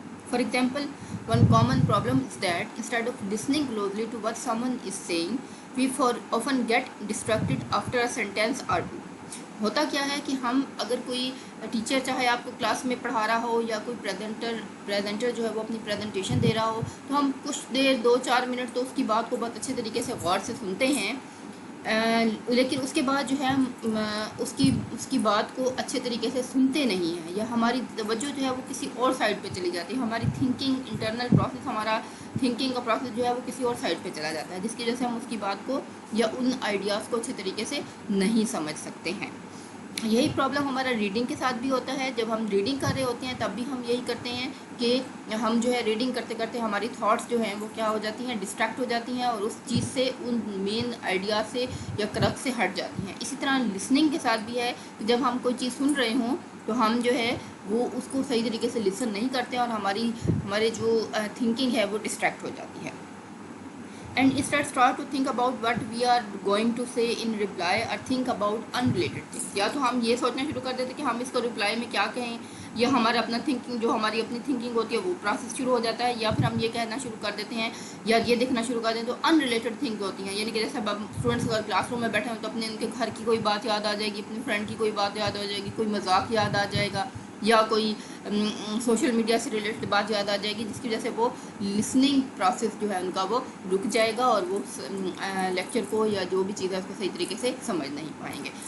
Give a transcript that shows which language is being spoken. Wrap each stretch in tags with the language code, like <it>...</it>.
<en>For example, one common problem is that instead of listening closely to what someone is saying, we often get distracted after a sentence or two.</en> <hi>होता क्या है कि हम, अगर कोई teacher चाहे आपको क्लास में पढ़ा रहा हो या कोई प्रेजेंटर जो है वो अपनी प्रेजेंटेशन दे रहा हो, तो हम कुछ देर 2-4 मिनट तो उसकी बात को बहुत अच्छे तरीके से गौर से सुनते हैं, लेकिन उसके बाद जो है हम उसकी बात को अच्छे तरीके से सुनते नहीं हैं, या हमारी तवज्जो जो है वो किसी और साइड पे चली जाती है। हमारी थिंकिंग, इंटरनल प्रोसेस, हमारा थिंकिंग का प्रोसेस जो है वो किसी और साइड पे चला जाता है, जिसकी वजह से हम उसकी बात को या उन आइडियाज़ को अच्छे तरीके से नहीं समझ सकते हैं। यही प्रॉब्लम हमारा रीडिंग के साथ भी होता है। जब हम रीडिंग कर रहे होते हैं तब भी हम यही करते हैं कि हम जो है रीडिंग करते करते हमारी थॉट्स जो हैं वो क्या हो जाती हैं, डिस्ट्रैक्ट हो जाती हैं और उस चीज़ से, उन मेन आइडिया से या करक से हट जाती हैं। इसी तरह लिसनिंग के साथ भी है कि जब हम कोई चीज़ सुन रहे हों तो हम जो है वो उसको सही तरीके से लिसन नहीं करते और हमारे जो थिंकिंग है वो डिस्ट्रैक्ट हो जाती है।</hi> <en>And instead start to think about what we are going to say in reply or think about unrelated things.</en> <hi>या तो हम ये सोचना शुरू कर देते कि हम इसको रिप्लाई में क्या कहें, या हमारा अपना थिंकिंग, जो हमारी अपनी थिंकिंग होती है वो प्रोसेस शुरू हो जाता है, या फिर हम ये कहना शुरू कर देते हैं या ये देखना शुरू कर देते हैं तो अनरिलेटेड थिंग होती हैं। यानी कि जैसे अब स्टूडेंट्स अगर क्लासरूम में बैठे हों तो अपने उनके घर की कोई बात याद आ जाएगी, अपनी फ्रेंड की कोई बात याद आ जाएगी, कोई मजाक याद आ जाएगा, या कोई सोशल मीडिया से रिलेटेड बात याद आ जाएगी, जिसकी वजह से वो लिसनिंग प्रोसेस जो है उनका वो रुक जाएगा और वो लेक्चर को या जो भी चीज़ है उसको सही तरीके से समझ नहीं पाएंगे।</hi>